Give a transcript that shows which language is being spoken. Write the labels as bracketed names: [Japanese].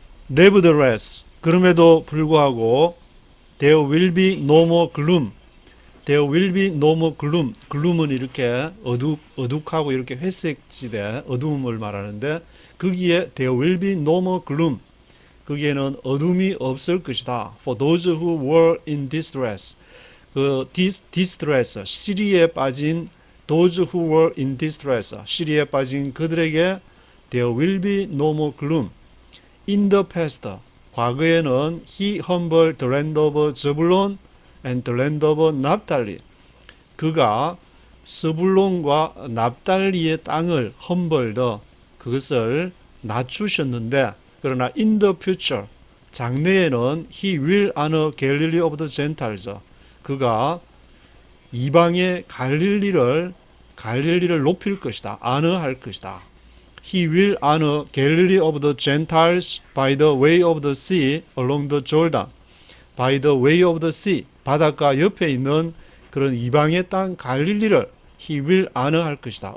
[English] Nevertheless, [Korean] 그럼에도 불구하고 [English] there will be no more gloom. There will be no more gloom. [Korean] gloom은 이렇게 어둑하고 이렇게 회색지대 어두움을 말하는데 거기에 [English] there will be no more gloom. [Korean] 거기에는 어둠이 없을 것이다. [English] For those who were in distress. 그 distress, [Korean] 시리에 빠진 [English] those who were in distress. [Korean] 시리에 빠진 그들에게 [English] there will be no more gloom. In the past, [Korean] 과거에는 [English] he humbled the land of Zebulun and the land of Naphtali. [Korean] 그가 스불론과 납달리의 땅을 [English] humbled, [Korean] 그것을 낮추셨는데, 그러나 [English] in the future, [Korean] 장래에는 [English] he will honor Galilee of the Gentiles. [Korean] 그가 이방의 갈릴리를 높일 것이다. honor할 것이다. [English] He will honor Galilee of the Gentiles by the way of the sea along the Jordan. By the way of the sea, [Korean] 바닷가 옆에 있는 그런 이방의 땅 갈릴리를 [English] He will honor [Korean] 할 것이다.